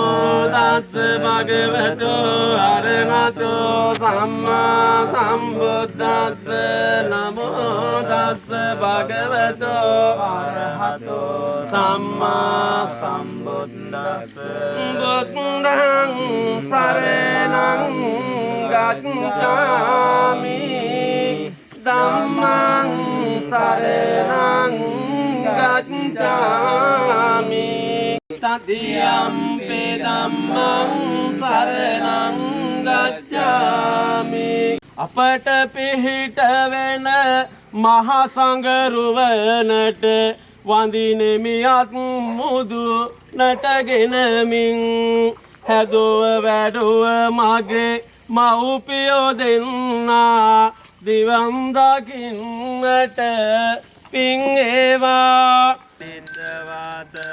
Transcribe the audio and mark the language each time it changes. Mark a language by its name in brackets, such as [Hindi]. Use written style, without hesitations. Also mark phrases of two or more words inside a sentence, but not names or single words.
[Pali] tassa bhagavato arahato samma sambuddhassa Namo tassa bhagavato arahato samma sambuddhassa Buddhang saranang gacchami Dhammang saranang gacchami Tatiyampi dhammang saranang gacchami [Sinhala] අපට පිහිට වෙන මහා සංඝරුවනට වඳිනෙමියත් මුදු නටගෙනමින් හැදුව වැඩුව මගේ මව්පියෝ දෙන්නා දිවම් දකින්නට පින් ඒවා නිද්දවාත